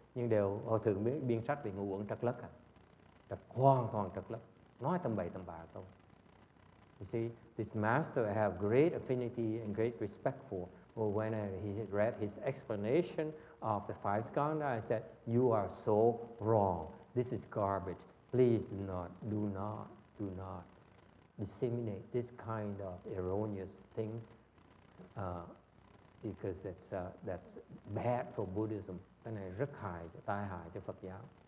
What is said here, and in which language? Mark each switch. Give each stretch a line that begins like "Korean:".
Vietnamese: Nhưng đều hòa thượng biên sách về ngu uẩn trật lất hoàn toàn trật lất, nói tầm bậy tầm bạ không.
English: You see, this master I have great affinity and great respect for. Well, when he read his explanation of the five skandha, I said, "You are so wrong. This is garbage. Please do not disseminate this kind of erroneous thing, because that's bad for Buddhism."
Vietnamese: Cái này rất tai hại cho Phật giáo.